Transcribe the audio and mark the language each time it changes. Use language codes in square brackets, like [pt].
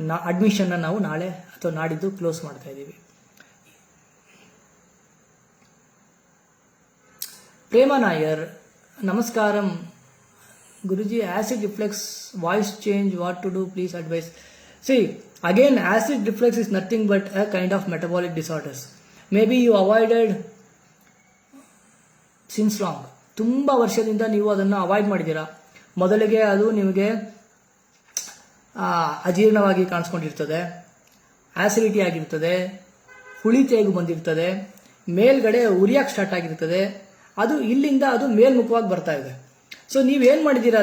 [kn] ಅಡ್ಮಿಷನ್ನ ನಾವು ನಾಳೆ ಅಥವಾ ನಾಡಿದ್ದು ಕ್ಲೋಸ್ ಮಾಡ್ತಾ ಇದ್ದೀವಿ. ಪ್ರೇಮ ನಾಯರ್, ನಮಸ್ಕಾರಂ ಗುರುಜಿ. [en] Acid reflux, voice change, what to do, please advise. Again, acid reflux is nothing but a kind of metabolic disorders. Maybe you avoided since long. [kn] ತುಂಬ ವರ್ಷದಿಂದ ನೀವು ಅದನ್ನು ಅವಾಯ್ಡ್ ಮಾಡಿದ್ದೀರಾ. ಮೊದಲಿಗೆ ಅದು ನಿಮಗೆ ಅಜೀರ್ಣವಾಗಿ ಕಾಣಿಸ್ಕೊಂಡಿರ್ತದೆ, ಆಸಿಡಿಟಿ ಆಗಿರ್ತದೆ, ಹುಳಿ ತೇಗು ಬಂದಿರ್ತದೆ, ಮೇಲ್ಗಡೆ ಉರಿಯಕ್ಕೆ ಸ್ಟಾರ್ಟ್ ಆಗಿರ್ತದೆ. ಅದು ಇಲ್ಲಿಂದ ಅದು ಮೇಲ್ಮುಖವಾಗಿ ಬರ್ತಾ ಇದೆ. ಸೊ ನೀವೇನು ಮಾಡಿದ್ದೀರಾ?